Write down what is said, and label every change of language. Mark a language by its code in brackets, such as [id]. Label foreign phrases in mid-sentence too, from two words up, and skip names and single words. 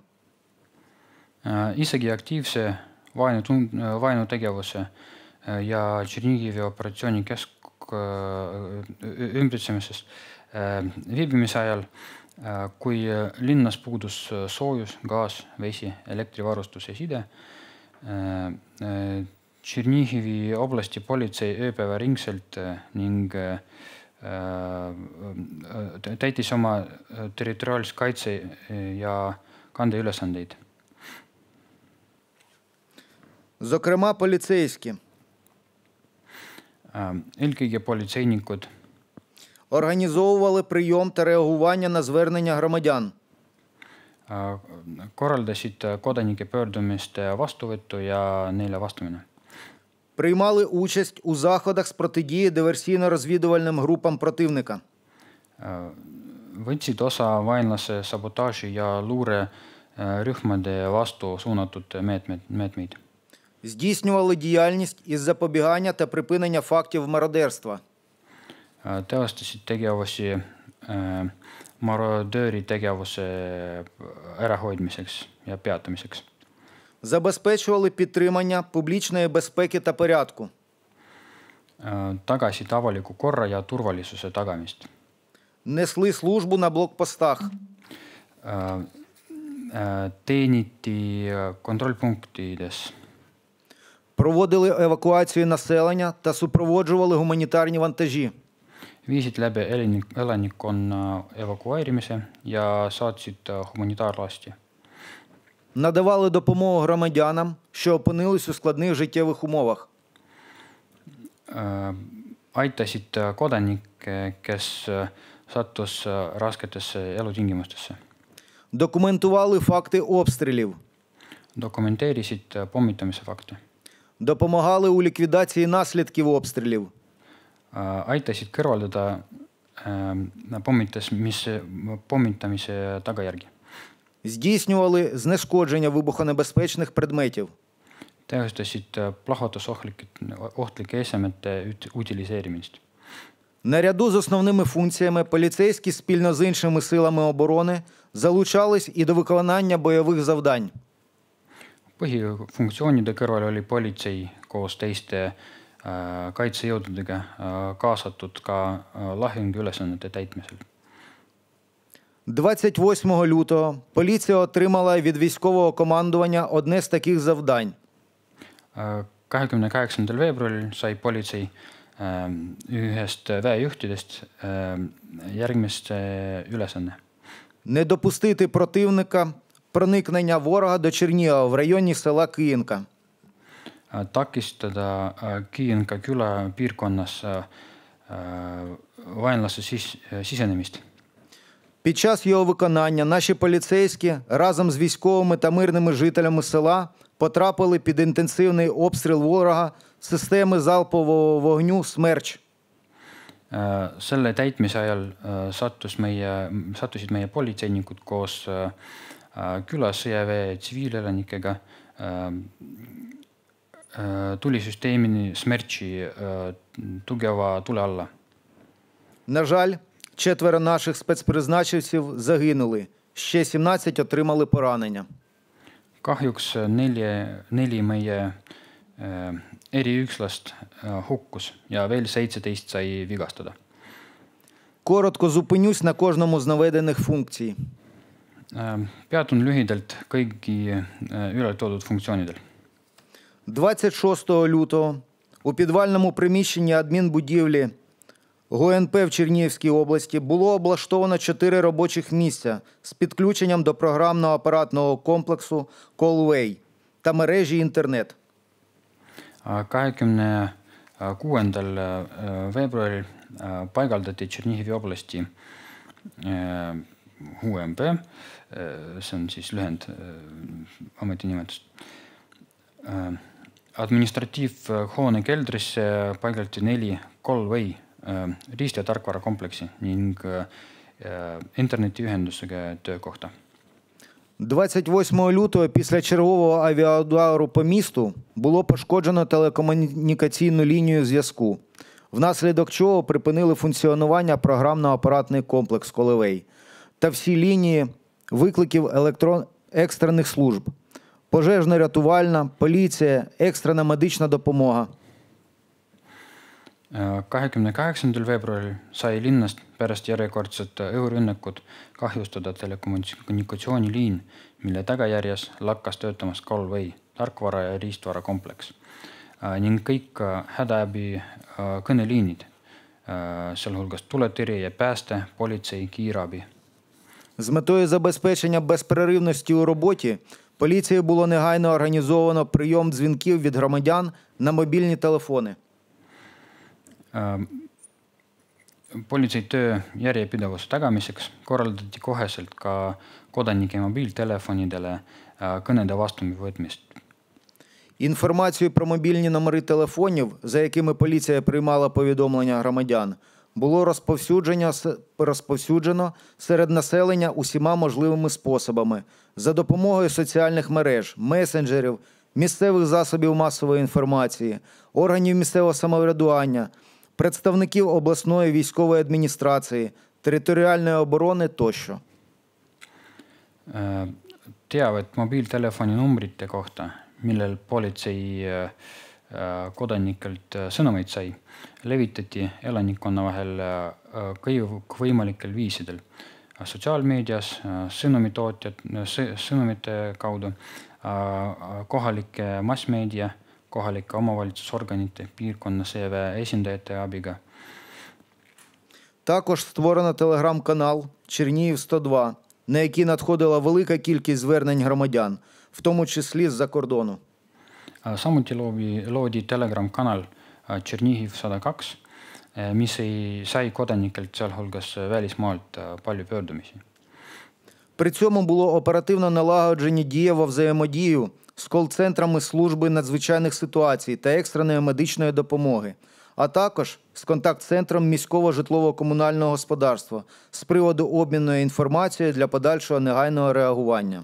[et] Isegi aktiivse vaenutegevuse ja Tšernigivi operatsiooni ümbritsemises viibimise ajal, kui linnas puudus soojus, gaas, vesi, elektrivarustus ja side, Tšernigivi oblasti politsei ööpäevaringselt ning täitis oma territoriaalse kaitse ja kandeülesandeid. [uk] Зокрема, поліцейські [et] Eelkõige politseinikud [uk] організовували прийом та реагування на звернення громадян. [et] Korraldasid kodanike pöördumiste vastuvõttu ja neile vastamine. [uk] Приймали участь у заходах з протидії диверсійно-розвідувальним групам противника. [et] Võtsid osa vaenlase sabotaaži ja luurerühmade vastu suunatud meetmeid. [uk] Здійснювали діяльність із запобігання та припинення фактів мародерства. [et] Teostasid tegevusi marodööri tegevuse ärahoidmiseks ja peatamiseks. [uk] Забезпечували підтримання публічної безпеки та порядку. [et] Tagasid avaliku korra ja turvalisuse tagamist. [uk] Несли службу на блокпостах. [et] Teeniti kontrollpunktides. [uk] Проводили евакуацію населення та супроводжували гуманітарні вантажі. [et] Viisid läbi elanikkonna evakueerimise ja saatsid humanitaarlasti. [uk] Надавали допомогу громадянам, що опинились у складних життєвих умовах. [et] Aitasid kodanikke, kes sattus rasketesse elutingimustesse. [uk] Документували факти обстрілів. [et] Dokumenteerisid pommitamise fakte. [uk] Допомагали у ліквідації наслідків обстрілів. [et] Aitasid kõrvaldada pommitamise tagajärgi. [uk] Здійснювали знешкодження вибухонебезпечних предметів. [et] Teostasid plahvatusohtlike esemete utiliseerimist. [uk] Наряду з основними функціями поліцейські спільно з іншими силами оборони залучались і до виконання бойових завдань. [et] Põhifunktsioonide kõrval oli politsei koos teiste kaitsejõududega kaasatud ka lahinguülesannete täitmisel. [uk] 28 лютого поліція отримала від військового командування одне з таких завдань. [et] 28. veebruaril sai politsei ühest väejuhtidest järgmist ülesanne. [uk] Не допустити противника проникнення ворога до Чернігова в районі села Київка. [et] Takistada Kiienka küla piirkonnas vaenlase sisenemist. [uk] Під час його виконання наші поліцейські разом з військовими та мирними жителями села потрапили під інтенсивний обстріл ворога системи залпового вогню «Смерч». [et] Selle täitmise ajal sattusid meie politseinikud koos külas sõjaväe tsiviilelanikega tulisüsteemini Smerchi tugeva tule alla. [uk] На жаль, 4 наших спецпризначенців загинули, ще 17 отримали поранення. [et] Kahjuks 4 meie eriükslast hukkus ja veel 17 sai vigastada. [uk] Коротко зупинюсь на кожному з наведених функцій. [et] Peatun lühidalt kõigi ületoodud funktsioonidel. [uk] 26 лютого у підвальному приміщенні адмінбудівлі ГУНП в Чернігівській області було облаштовано 4 робочих місця з підключенням до програмно-апаратного комплексу Callway та мережі інтернет. [et] 26. veebruaril paigaldati Tšernihivi oblasti UMP, see on siis lühend ametinimetust. Administratiivhoone keldrisse paigaldati 4 Callway riist- ja tarkvarakompleksi ning internetiühendusega töökohta. [uk] 28 лютого після чергового авіаудару по місту було пошкоджено телекомунікаційну лінію зв'язку, внаслідок чого припинили функціонування програмно-апаратний комплекс Callway та всі лінії викликів екстрених служб, пожежно-рятувальна, поліція, екстрена медична допомога. [et] 28. veebruaril sai linnast pärast järjekordset õhurünnakut kahjustada telekommunikatsiooniliin, mille tagajärjes lakkas töötamas Callway tarkvara ja riistvara kompleks ning kõik hädaabi kõneliinid, sealhulgas tuletõrje ja pääste, politsei, kiirabi. [uk] З метою забезпечення безперервності у роботі поліцією було негайно організовано прийом дзвінків від громадян на мобільні телефони. [et] Politsei töö järjepidevuse tagamiseks korraldati koheselt ka kodanike mobiiltelefonidele kõnede vastuvõtmist. [uk] Інформацію про мобільні номери телефонів, за якими поліція приймала повідомлення громадян, було розповсюджено серед населення усіма можливими способами за допомогою соціальних мереж, месенджерів, місцевих засобів масової інформації, органів місцевого самоврядування, представників обласної військової адміністрації, територіальної оборони тощо. [et] Teavet mobiiltelefoni numbrite kohta, millel politsei kodanikelt sõnumeid sai, levitati elanikkonna vahel kõikvõimalikel viisidel. Sotsiaalmeedias, sõnumite kaudu, kohalike massmeedia, kohalike omavalitsusorganite, piirkonna sõjaväe esindajate abiga. [uk] Також створено телеграм-канал Чернігів 102, на який надходила велика кількість звернень громадян, в тому числі з-за кордону. [et] Samuti loodi Telegram-kanal Tšernihiv 102, mis sai kodanikelt sealhulgas välismaalt palju pöördumisi. [uk] При цьому було оперативно налагоджені дієво взаємодію з кол-центрами служби надзвичайних ситуацій та екстреної медичної допомоги, а також з контакт-центром міського житлово-комунального господарства з приводу обміну інформацією для подальшого негайного реагування.